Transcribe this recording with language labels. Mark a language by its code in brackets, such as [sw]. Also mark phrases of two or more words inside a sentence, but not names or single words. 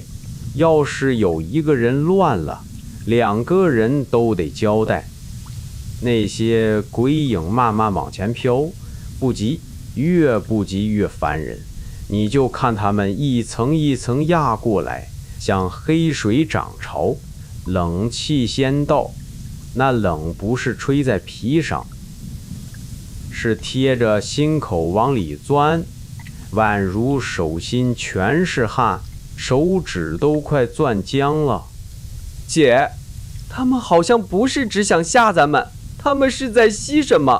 [zh] 要是有一個人亂了，兩個人都得交代。那些鬼影慢慢往前飄，不急，越不急越煩人。你就看他們一層一層壓過來，像黑水漲潮，冷氣先到。那冷不是吹在皮上，是貼着心口往裡鑽，宛如手心全是汗，手指都快攥僵了。姐，他們好像不是只想嚇咱們，他們是在吸什麼？